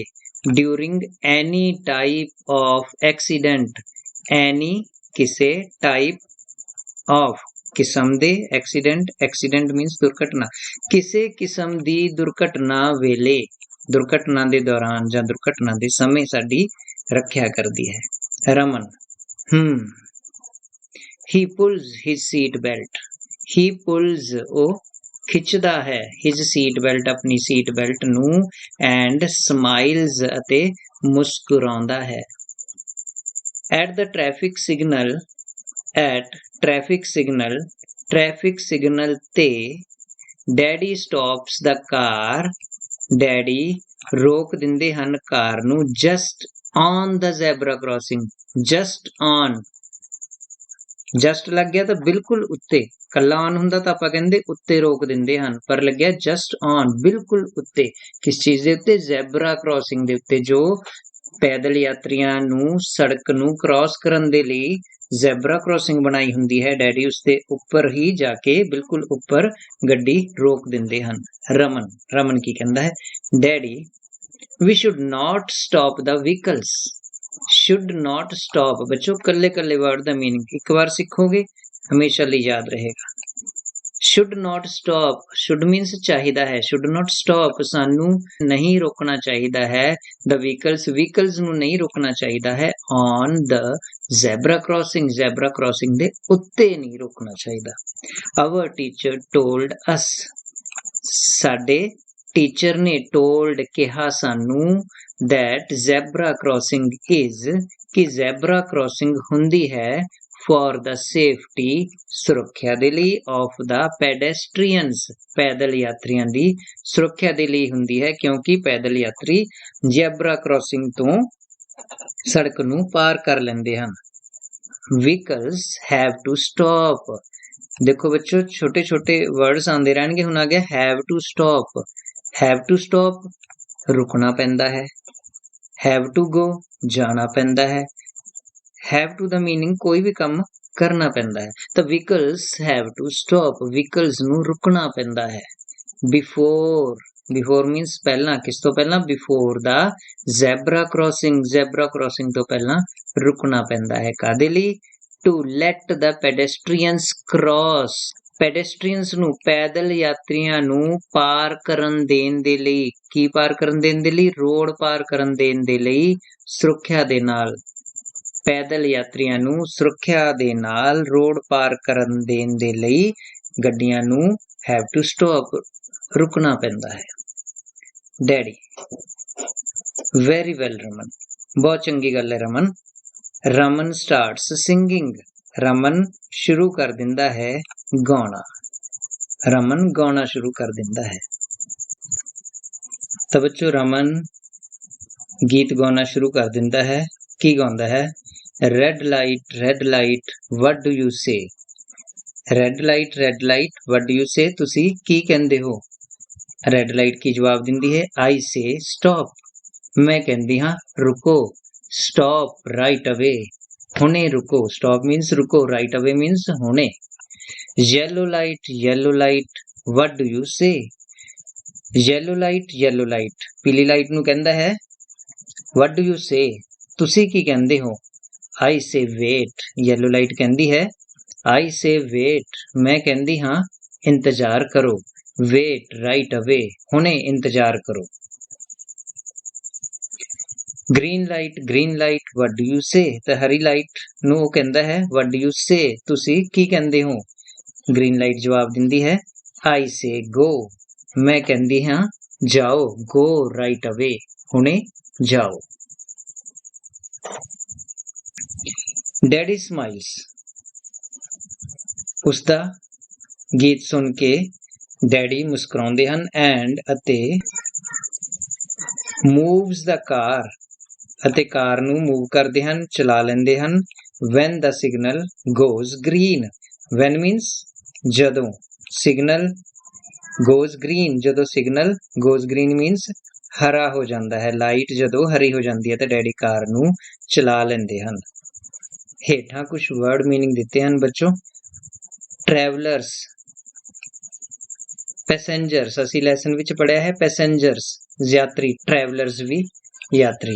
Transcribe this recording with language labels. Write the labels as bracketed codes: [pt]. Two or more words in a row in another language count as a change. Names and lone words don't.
[en] during any type of accident, [pa] ਐਨੀ ਕਿਸੇ [en] type of [pa] ਕਿਸਮ ਦੇ, ਐਕਸੀਡੈਂਟ, [en] accident means [pa] ਦੁਰਘਟਨਾ, ਕਿਸੇ ਕਿਸਮ ਦੀ ਦੁਰਘਟਨਾ ਵੇਲੇ, ਦੁਰਘਟਨਾ ਦੇ ਦੌਰਾਨ ਜਾਂ ਦੁਰਘਟਨਾ ਦੇ ਸਮੇਂ ਸਾਡੀ ਰੱਖਿਆ ਕਰਦੀ ਹੈ। [en] ਰਮਨ he pulls his seat belt, he pulls [pa] ਉਹ ਖਿੱਚਦਾ ਹੈ [en] his seat belt [pa] ਆਪਣੀ ਸੀਟ ਬੈਲਟ ਨੂੰ, [en] and smiles [pa] ਅਤੇ ਮੁਸਕਰਾਉਂਦਾ ਹੈ। [en] at the traffic signal, at traffic signal, traffic signal ਤੇ daddy stops the car, daddy [pa] ਰੋਕ ਦਿੰਦੇ ਹਨ ਕਾਰ ਨੂੰ, [en] just on the zebra crossing, just on, just [pa] ਲੱਗ ਗਿਆ ਤਾਂ ਬਿਲਕੁਲ ਉੱਤੇ, ਕੱਲਾ on ਹੁੰਦਾ ਤਾਂ ਆਪਾਂ ਕਹਿੰਦੇ ਉੱਤੇ ਰੋਕ ਦਿੰਦੇ ਹਨ, ਪਰ ਲੱਗਿਆ [en] just on [pa] ਬਿਲਕੁਲ ਉੱਤੇ। ਕਿਸ ਚੀਜ਼ ਦੇ ਉੱਤੇ? ਜ਼ੈਬਰਾ ਕ੍ਰਾਸਿੰਗ ਦੇ ਉੱਤੇ, ਜੋ ਪੈਦਲ ਯਾਤਰੀਆਂ ਨੂੰ ਸੜਕ ਨੂੰ ਕ੍ਰਾਸ ਕਰਨ ਦੇ ਲਈ ਜ਼ੈਬਰਾ ਕ੍ਰਾਸਿੰਗ ਬਣਾਈ ਹੁੰਦੀ ਹੈ, ਡੈਡੀ ਉਸਦੇ ਉੱਪਰ ਹੀ ਜਾ ਕੇ ਬਿਲਕੁਲ ਉੱਪਰ ਗੱਡੀ ਰੋਕ ਦਿੰਦੇ ਹਨ। ਰਮਨ, ਰਮਨ ਕੀ ਕਹਿੰਦਾ ਹੈ? ਡੈਡੀ [en] we should not stop the vehicles, should not stop [pa] ਬੱਚੋ ਕੱਲੇ ਕੱਲੇ ਵਰਡ ਦਾ ਮੀਨਿੰਗ ਇੱਕ ਵਾਰ ਸਿੱਖੋਗੇ ਹਮੇਸ਼ਾ ਲਈ ਯਾਦ ਰਹੇਗਾ। [en] should not stop, should means [pa] ਚਾਹੀਦਾ ਹੈ, [en] should not stop [pa] ਸਾਨੂੰ ਨਹੀਂ ਰੋਕਣਾ ਚਾਹੀਦਾ ਹੈ, [en] the vehicles, [pa] vehicles ਨੂੰ ਨਹੀਂ ਰੋਕਣਾ ਚਾਹੀਦਾ ਹੈ, [en] on the [pa] ਜ਼ੈਬਰਾ ਕ੍ਰਾਸਿੰਗ ਦੇ ਉੱਤੇ ਨਹੀਂ ਰੁਕਣਾ ਚਾਹੀਦਾ। [en] our teacher told us, [pa] ਸਾਡੇ ਟੀਚਰ ਨੇ ਟੋਲਡ ਕਿਹਾ ਸਾਨੂੰ, [en] that zebra crossing is, [pa] ਕਿ ਜ਼ੈਬਰਾ ਕ੍ਰਾਸਿੰਗ ਹੁੰਦੀ ਹੈ [en] for the safety, [pa] ਸੁਰੱਖਿਆ ਦੇ ਲਈ, [en] of the pedestrians, [pa] ਪੈਦਲ ਯਾਤਰੀਆਂ ਦੀ ਸੁਰੱਖਿਆ ਦੇ ਲਈ ਹੁੰਦੀ ਹੈ, ਕਿਉਂਕਿ ਪੈਦਲ ਯਾਤਰੀ ਜ਼ੈਬਰਾ ਕ੍ਰਾਸਿੰਗ ਤੋਂ ਸੜਕ ਨੂੰ ਪਾਰ ਕਰ ਲੈਂਦੇ ਹਨ। [en] vehicles have to stop, [pa] ਦੇਖੋ ਬੱਚੋ ਛੋਟੇ ਛੋਟੇ ਵਰਡਸ ਆਉਂਦੇ ਰਹਿਣਗੇ। ਹੁਣ ਆ ਗਿਆ [en] have to stop, have to stop [pa] ਰੁਕਣਾ ਪੈਂਦਾ ਹੈ, [en] have to go [pa] ਜਾਣਾ ਪੈਂਦਾ ਹੈ, [en] have to [pa] ਦਾ ਮੀਨਿੰਗ ਕੋਈ ਵੀ ਕੰਮ ਕਰਨਾ ਪੈਂਦਾ ਹੈ। ਤਾਂ [en] vehicles have to stop, [pa] vehicles ਨੂੰ ਰੁਕਣਾ ਪੈਂਦਾ ਹੈ। [en] before means [pa] ਪਹਿਲਾਂ, ਕਿਸ ਤੋਂ ਪਹਿਲਾਂ? [en] before the zebra crossing [pa] ਤੋਂ ਪਹਿਲਾਂ ਰੁਕਣਾ ਪੈਂਦਾ ਹੈ। ਕਾਹਦੇ ਲਈ? [en] to let the pedestrians cross, [pa] ਪੈਡੈਸਟਰੀਅਨਸ ਨੂੰ, ਪੈਦਲ ਯਾਤਰੀਆਂ ਨੂੰ ਪਾਰ ਕਰਨ ਦੇਣ ਦੇ ਲਈ। ਕੀ ਪਾਰ ਕਰਨ ਦੇਣ ਦੇ ਲਈ? ਰੋਡ ਪਾਰ ਕਰਨ ਦੇਣ ਦੇ ਲਈ ਸੁਰੱਖਿਆ ਦੇ ਨਾਲ, ਪੈਦਲ ਯਾਤਰੀਆਂ ਨੂੰ ਸੁਰੱਖਿਆ ਦੇ ਨਾਲ ਰੋਡ ਪਾਰ ਕਰਨ ਦੇਣ ਦੇ ਲਈ ਗੱਡੀਆਂ ਨੂੰ [en] have to stop, [pa] ਰੁਕਣਾ ਪੈਂਦਾ ਹੈ। ਡੈਡੀ, [en] very well [pa] ਰਮਨ, ਬਹੁਤ ਚੰਗੀ ਗੱਲ ਹੈ ਰਮਨ। ਰਮਨ [en] starts singing, [pa] ਰਮਨ ਸ਼ੁਰੂ ਕਰ ਦਿੰਦਾ ਹੈ ਗਾਉਣਾ, ਰਮਨ ਗਾਉਣਾ ਸ਼ੁਰੂ ਕਰ ਦਿੰਦਾ ਹੈ। ਤਾਂ ਬੱਚੋ ਰਮਨ ਗੀਤ ਗਾਉਣਾ ਸ਼ੁਰੂ ਕਰ ਦਿੰਦਾ ਹੈ। ਕੀ ਗਾਉਂਦਾ ਹੈ? [en] red light what do you say, red light what do you say, [pa] ਤੁਸੀਂ ਕੀ ਕਹਿੰਦੇ ਹੋ? [en] red light [pa] ਕੀ ਜਵਾਬ ਦਿੰਦੀ ਹੈ? [en] I say stop, [pa] ਮੈਂ ਕਹਿੰਦੀ ਹਾਂ ਰੁਕੋ। [en] stop right away, [pa] ਹੁਣੇ ਰੁਕੋ। [en] stop means ਰੁਕੋ, right away means ਹੁਣੇ। yellow light what do you say, yellow light [pa] ਪੀਲੀ ਲਾਈਟ ਨੂੰ ਕਹਿੰਦਾ ਹੈ [en] what do you say, [pa] ਤੁਸੀਂ ਕੀ ਕਹਿੰਦੇ ਹੋ? [en] I say wait, yellow light [pa] ਕਹਿੰਦੀ ਹੈ [en] I say wait, [pa] ਮੈਂ ਕਹਿੰਦੀ ਹਾਂ ਇੰਤਜ਼ਾਰ ਕਰੋ। [en] wait right away, [pa] ਹੁਣੇ ਇੰਤਜ਼ਾਰ ਕਰੋ। [en] green light what do you say, [pa] ਤਾਂ ਹਰੀ ਲਾਈਟ ਨੂੰ ਉਹ ਕਹਿੰਦਾ ਹੈ [en] what do you say, [pa] ਤੁਸੀਂ ਕੀ ਕਹਿੰਦੇ ਹੋ? [en] green light [pa] ਜਵਾਬ ਦਿੰਦੀ ਹੈ [en] I say go, [pa] ਮੈਂ ਕਹਿੰਦੀ ਹਾਂ ਜਾਓ। [en] go right away, [pa] ਹੁਣੇ ਜਾਓ। [en] daddy smiles, [pa] ਉਸਦਾ ਗੀਤ ਸੁਣ ਕੇ ਡੈਡੀ ਮੁਸਕਰਾਉਂਦੇ ਹਨ। [en] ਅਤੇ moves the car, [pa] ਅਤੇ ਕਾਰ ਨੂੰ ਮੂਵ ਕਰਦੇ ਹਨ, ਚਲਾ ਲੈਂਦੇ ਹਨ। [en] when the signal goes green, when means ਜਦੋਂ, signal goes green ਜਦੋਂ signal goes green means [pa] ਹਰਾ ਹੋ ਜਾਂਦਾ ਹੈ। ਲਾਈਟ ਜਦੋਂ ਹਰੀ ਹੋ ਜਾਂਦੀ ਹੈ ਤਾਂ ਡੈਡੀ ਕਾਰ ਨੂੰ ਚਲਾ ਲੈਂਦੇ ਹਨ। ਹੇਠਾਂ ਕੁਝ ਵਰਡ ਮੀਨਿੰਗ ਦਿੱਤੇ ਹਨ ਬੱਚੋ। ਟਰੈਵਲਰਸ, ਪੈਸੇਂਜਰਸ, ਅਸੀਂ ਲੈਸਨ ਵਿੱਚ ਪੜ੍ਹਿਆ ਹੈ ਪੈਸੇਂਜਰਸ ਯਾਤਰੀ, ਟਰੈਵਲਰਸ ਵੀ ਯਾਤਰੀ।